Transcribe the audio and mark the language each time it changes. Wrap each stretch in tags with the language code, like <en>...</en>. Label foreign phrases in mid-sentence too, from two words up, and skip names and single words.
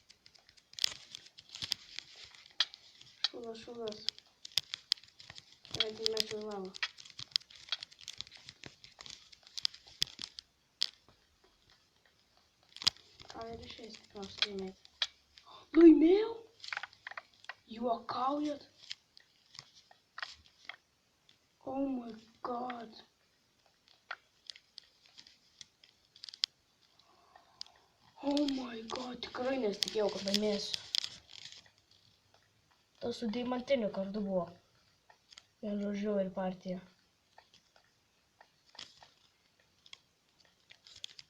<lt>Šūdas. Gerai, įmečiau į lavą. Gal ir išeis, kaip nors laimėti. Laimėjau? Juokaujat?</lt> <en>Oh my god. Oh my god,</en> <lt>tikrai nesitikėjau, kad laimėsiu. Tas su deimantiniu kardu buvo. Vienu žodžiu ir partija.</lt>